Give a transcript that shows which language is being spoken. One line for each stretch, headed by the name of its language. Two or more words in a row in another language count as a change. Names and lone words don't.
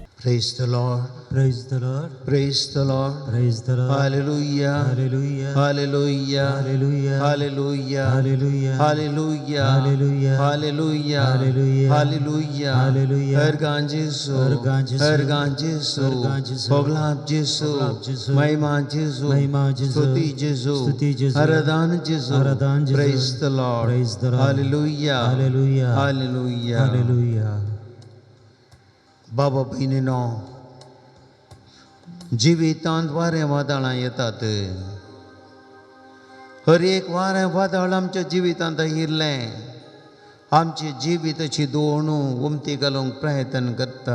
English: Praise the Lord. Praise the Lord. Praise the Lord. Praise the Lord. Hallelujah. Hallelujah. Hallelujah. Hallelujah. Hallelujah. Hallelujah. Hallelujah. Hallelujah. Hallelujah. Hallelujah. Hallelujah. Hallelujah.
Konkani: Ergan Jesu. Ergan Jesu. Ergan Jesu. Ergan Jesu. Poglap Jesu. Poglap Jesu. Mahima Jesu. Mahima Jesu. Stuti Jesu. Stuti Jesu. Aradan Jesu. Aradan Jesu.
English: Praise the Lord. Praise the Lord. Hallelujah. Hallelujah. Hallelujah. Hallelujah.
Konkani: बाबा बहिणीनो, जिवितांत वारें वादळां येतात. हर एक वारें वादळ आमच्या जिवितांत आयिल्लें आमची जिविताची दोणू उमती घालूंक प्रयत्न करता.